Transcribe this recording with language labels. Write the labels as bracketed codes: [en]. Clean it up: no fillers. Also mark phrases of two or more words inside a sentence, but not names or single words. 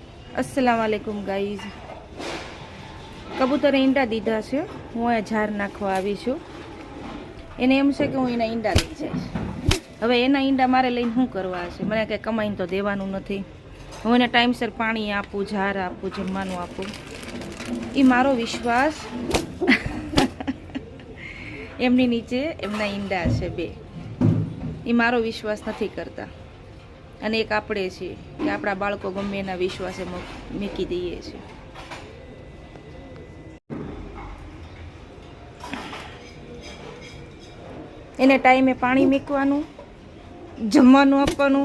[ar] السلام عليكم [gu] ગાઇઝ। કબૂતરે ઈંડા દીધા છે। હું અહીં ઝાર નાખવા આવી છું। એને એમ છે કે હું એના ઈંડા લઈ જાઈશ। હવે એના ઈંડા મારે લઈને શું કરવા છે? મને કાંઈ કમાઈને તો દેવાનું નથી। હું એને ટાઇમસર પાણી આપું, ઝાર આપું, જમવાનું આપું। ઈ મારો વિશ્વાસ એમની નીચે એમના ઈંડા છે બે। ઈ મારો વિશ્વાસ નથી કરતા। અને એક આપણે છીએ કે આપણા બાળકો ગમે એના વિશ્વાસે મૂકી દઈએ છીએ। એને ટાઈમે પાણી મૂકવાનું, જમવાનું આપવાનું।